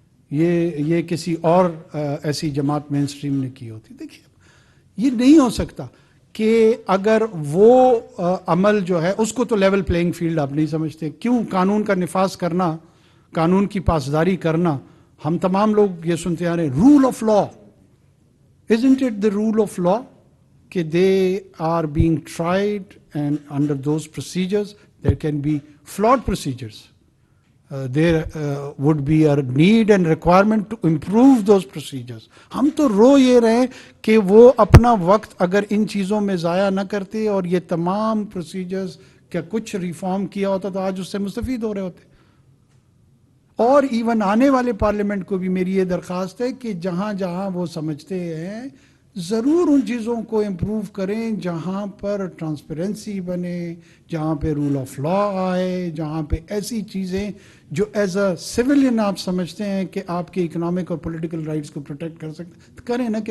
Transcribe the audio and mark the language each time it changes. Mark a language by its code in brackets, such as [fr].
[ur] یہ کسی اور ایسی جماعت مین اسٹریم نے کی ہوتی. دیکھیے یہ نہیں ہو سکتا کہ اگر وہ عمل جو ہے اس کو تو لیول پلینگ فیلڈ آپ نہیں سمجھتے. کیوں قانون کا نفاذ کرنا, قانون کی پاسداری کرنا, ہم تمام لوگ یہ سنتے آ رہے ہیں role of law. [en] Isn't it the rule of law کہ they are being tried and under those procedures there can be flawed procedures. There would be a need and requirement to improve those procedures. [ur] ہم تو رو یہ رہے کہ وہ اپنا وقت اگر ان چیزوں میں ضائع نہ کرتے اور یہ تمام procedures کا کچھ ریفارم کیا ہوتا تو آج اس سے مستفید ہو رہے ہوتے. اور ایون آنے والے پارلیمنٹ کو بھی میری یہ درخواست ہے کہ جہاں جہاں وہ سمجھتے ہیں ضرور ان چیزوں کو امپروو کریں جہاں پر ٹرانسپیرنسی بنے, جہاں پہ رول آف لا آئے, جہاں پہ ایسی چیزیں جو [en] as a civilian [ur] آپ سمجھتے ہیں کہ آپ کے اکنامک اور پولیٹیکل رائٹس کو پروٹیکٹ کر سکتے کریں نا.